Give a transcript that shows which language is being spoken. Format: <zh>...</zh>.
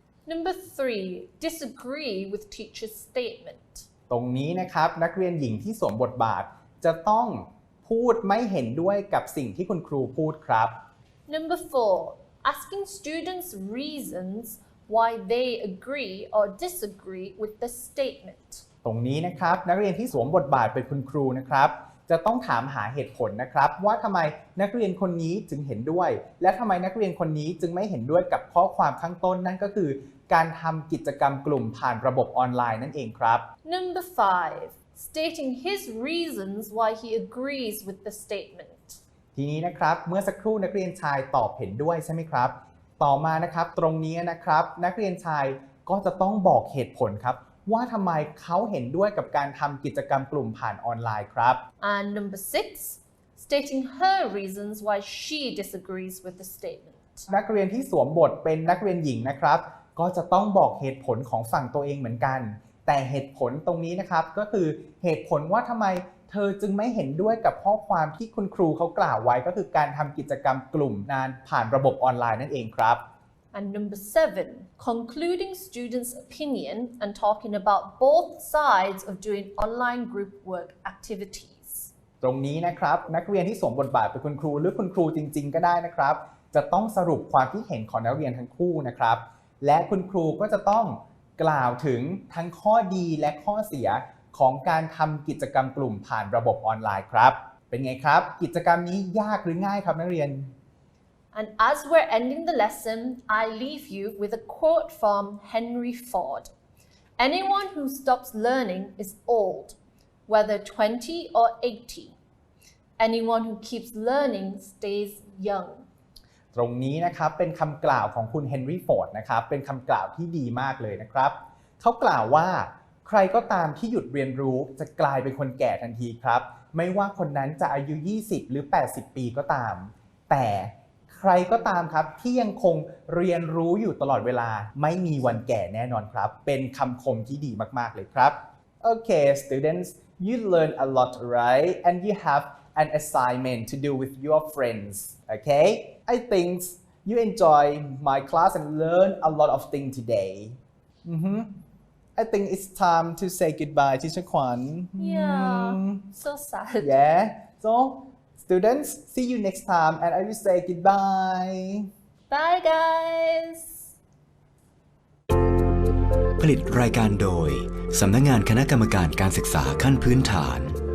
<en>Number 3. Disagree with teacher's statement.</en> <th>ตรงนี้นะครับนักเรียนหญิงที่สวมบทบาทจะต้องพูดไม่เห็นด้วยกับสิ่งที่คุณครูพูดครับ</th> <en>Number 4. Asking students reasons why they agree or disagree with the statement.</en> <th>ตรงนี้นะครับนักเรียนที่สวมบทบาทเป็นคุณครูนะครับจะต้องถามหาเหตุผลนะครับว่าทำไมนักเรียนคนนี้จึงเห็นด้วยและทำไมนักเรียนคนนี้จึงไม่เห็นด้วยกับข้อความข้างต้นนั่นก็คือการทำกิจกรรมกลุ่มผ่านระบบออนไลน์นั่นเองครับ</th> <en>Number 5. Stating his reasons why he agrees with the statement.</en> <th>ทีนี้นะครับเมื่อสักครู่นักเรียนชายตอบเห็นด้วยใช่ไหมครับต่อมานะครับตรงนี้นะครับนักเรียนชายก็จะต้องบอกเหตุผลครับว่าทำไมเขาเห็นด้วยกับการทำกิจกรรมกลุ่มผ่านออนไลน์ครับ</th> <en>And number 6. Stating her reasons why she disagrees with the statement.</en> <th>นักเรียนที่สวมบทเป็นนักเรียนหญิงนะครับก็จะต้องบอกเหตุผลของฝั่งตัวเองเหมือนกันแต่เหตุผลตรงนี้นะครับก็คือเหตุผลว่าทำไมเธอจึงไม่เห็นด้วยกับข้อความที่คุณครูเขากล่าวไว้ก็คือการทำกิจกรรมกลุ่มงานผ่านระบบออนไลน์นั่นเองครับ</th> <en>And number 7. Concluding students' opinion and talking about both sides of doing online group work activities.</en> <th>ตรงนี้นะครับนักเรียนที่สวมบทบาทเป็นคุณครูหรือคุณครูจริงๆก็ได้นะครับจะต้องสรุปความคิดเห็นของนักเรียนทั้งคู่นะครับและคุณครูก็จะต้องกล่าวถึงทั้งข้อดีและข้อเสียของการทำกิจกรรมกลุ่มผ่านระบบออนไลน์ครับเป็นไงครับกิจกรรมนี้ยากหรือง่ายครับนักเรียน</th> <en>And as we're ending the lesson, I leave you with a quote from Henry Ford. Anyone who stops learning is old, whether 20 or 80. Anyone who keeps learning stays young.</en> <th>ตรงนี้นะครับเป็นคำกล่าวของคุณเฮนรี่ฟอร์ดนะครับเป็นคำกล่าวที่ดีมากเลยนะครับเขากล่าวว่าใครก็ตามที่หยุดเรียนรู้จะกลายเป็นคนแก่ทันทีครับไม่ว่าคนนั้นจะอายุ20หรือ80ปีก็ตามแต่ ใครก็ตามครับที่ยังคงเรียนรู้อยู่ตลอดเวลาไม่มีวันแก่แน่นอนครับเป็นคำคมที่ดีมากๆเลยครับ</th> <en>Okay students you learn a lot right and you have an assignment to do with your friends okay I think you enjoy my class and learn a lot of things today I think it's time to say goodbye teacher Kwan Yeah, so sad. yeah so students see you next time and I will say goodbye Bye guys.</en> <th>ผลิตรายการโดยสำนักงานคณะกรรมการการศึกษาขั้นพื้นฐาน</th>